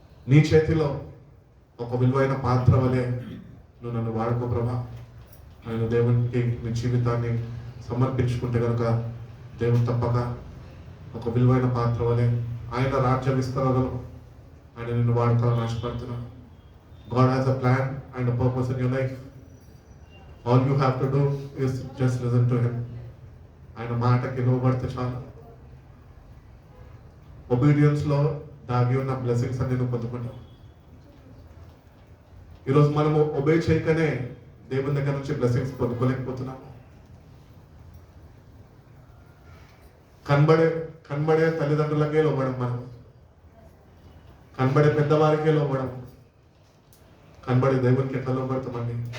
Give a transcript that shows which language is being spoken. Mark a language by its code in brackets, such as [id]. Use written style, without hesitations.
[te] నీ చేతిలో ఒక విలువైన పాత్ర వలె నువ్వు నన్ను వాడుకో ప్రభా. ఆయన దేవునికి నీ జీవితాన్ని సమర్పించుకుంటే కనుక దేవుడు తప్పక ఒక విలువైన పాత్ర వలె ఆయన రాజ్య విస్తరణలో ఆయన నిన్ను వాడుకోవాలని ఆశపడుతున్నాను. [en] God has a plan and a purpose in your life. All you have to do is just listen to him. [te] ఆయన మాటకి లోబడితే చాలు. ఒబీడియన్స్ లో దాగి ఉన్న బ్లెస్సింగ్స్ అన్ని నువ్వు పొందుకుంటావు. ఈరోజు మనము ఒబే చేయకనే దేవుని దగ్గర నుంచి బ్లెస్సింగ్స్ పొందుకోలేకపోతున్నాము. కనబడే తల్లిదండ్రులకే లోబడం, మనం కనబడే పెద్దవారికే లోబడం, కనబడే దేవునికి ఎట్లా లోబడతామండి?